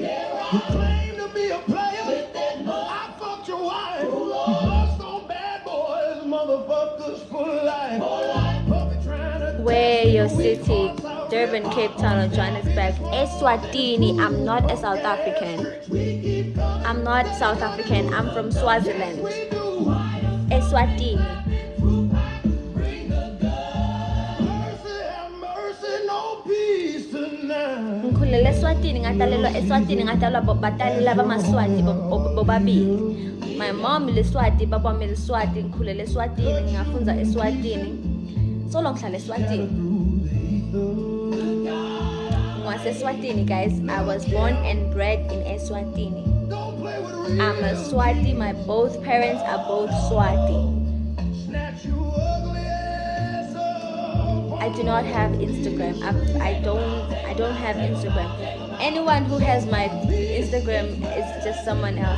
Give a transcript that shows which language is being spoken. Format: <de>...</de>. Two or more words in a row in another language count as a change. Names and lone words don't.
<en>You claim to be a player. I fucked your wife. You bust on bad boys, motherfuckers for life. Where your city? Durban, Cape Town, or Johannesburg? Eswatini. I'm not a South African. I'm not South African. I'm from Swaziland. Eswatini.</en> <ss>Ngikhulele eSwatini ngatalelwa eSwatini ngatalwa batali laba maswati bobabili.</ss> <en>My mom</en> <ss>leSwati, baba wami leSwati, ngikhulele eSwatini, ngafunza eSwatini. Solo ngihlala eSwatini. Ngwaseswatini guys.</ss> <en>I was born and bred in Eswatini. I'm a Swati. My both parents are both Swati. I do not have Instagram. I don't have Instagram. Anyone who has my Instagram is just someone else.</en>